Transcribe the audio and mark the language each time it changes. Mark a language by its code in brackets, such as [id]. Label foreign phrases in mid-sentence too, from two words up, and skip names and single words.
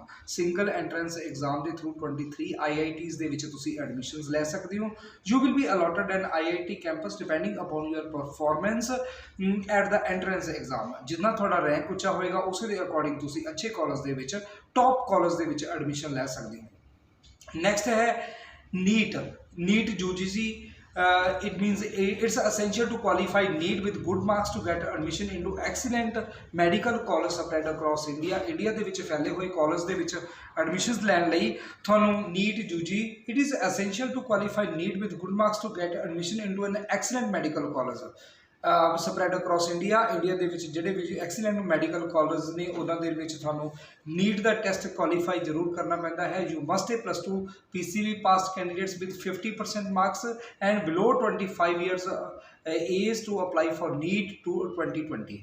[en] single entrance exam [pa] ਦੇ ਥਰੂ 23 IITs ਦੇ ਵਿੱਚ ਤੁਸੀਂ ਐਡਮਿਸ਼ਨਸ ਲੈ ਸਕਦੇ ਹੋ। [en] You will be allotted an IIT campus depending upon your performance at the entrance exam. [pa] ਜਿੰਨਾ ਤੁਹਾਡਾ ਰੈਂਕ ਉੱਚਾ ਹੋਏਗਾ ਉਸੇ ਦੇ ਅਕੋਰਡਿੰਗ ਤੁਸੀਂ ਅੱਛੇ ਕਾਲਜ ਦੇ ਵਿੱਚ, [en] top college [pa] ਦੇ ਵਿੱਚ ਐਡਮਿਸ਼ਨ ਲੈ ਸਕਦੇ ਹੋ। ਨੈਕਸਟ ਹੈ NEET UGC। [en] It means it's essential to qualify NEET with good marks to get admission into excellent medical college spread across India. [pa] India ਦੇ ਵਿੱਚ ਫੈਲੇ ਹੋਏ ਕਾਲਜ ਦੇ ਵਿੱਚ ਐਡਮਿਸ਼ਨਸ ਲੈਣ ਲਈ ਤੁਹਾਨੂੰ [en] NEET UG, it is essential to qualify NEET with good marks to get admission into an excellent medical college spread across India. [pa] ਇੰਡੀਆ ਦੇ ਵਿੱਚ ਜਿਹੜੇ ਵੀ [en] excellent medical college [pa] ਨੇ ਉਹਨਾਂ ਦੇ ਵਿੱਚ ਤੁਹਾਨੂੰ ਨੀਟ ਦਾ [en] test qualify [pa] ਜ਼ਰੂਰ ਕਰਨਾ ਪੈਂਦਾ ਹੈ। [en] You must a +2 PCV passed candidates with 50% marks and below 25 years age to apply for NEET 2020.